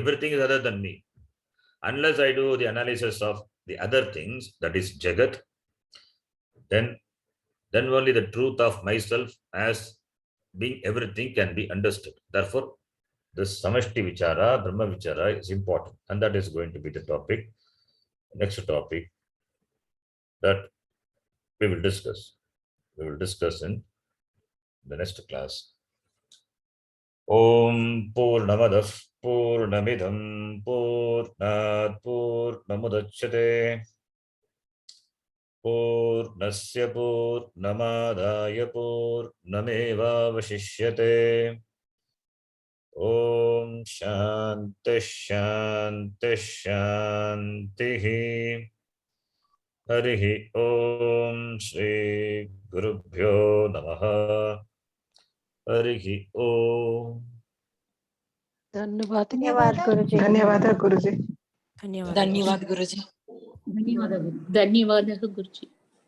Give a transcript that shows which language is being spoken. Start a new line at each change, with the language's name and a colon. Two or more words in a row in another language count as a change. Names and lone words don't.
English: Everything is other than me. Unless I do the analysis of the other things, that is Jagat, then only the truth of myself as being everything can be understood. Therefore, this
Sanskrit: समष्टि विचार, ब्रह्म विचार
English: is important. And that is going to be the topic, next topic that we will discuss. We will discuss in the next class.
Sanskrit: ಓಂ ಪೂರ್ಣಮದಃ ಪೂರ್ಣಮಿದಂ ಪೂರ್ಣಾತ್ ಪೂರ್ಣಮುದಚ್ಯತೆ ಪೂರ್ಣಸ್ಯ ಪೂರ್ಣಮಾದಾಯ ಪೂರ್ಣಮೇವಾವಶಿಷ್ಯತೆ. ಓಂ ಶಾಂತಿ ಶಾಂತಿ ಶಾಂತಿ. ಹರಿ ಓಂ ಶ್ರೀ ಗುರುಭ್ಯೋ ನಮಃ. ಹರಿ ಓಂ.
Hindi: धन्यवाद गुरुजी.
Kannada: ಧನ್ಯವಾದ ಗುರುಜಿ. ಧನ್ಯವಾದ ಗುರುಜಿ. ಧನ್ಯವಾದ ಗುರುಜಿ.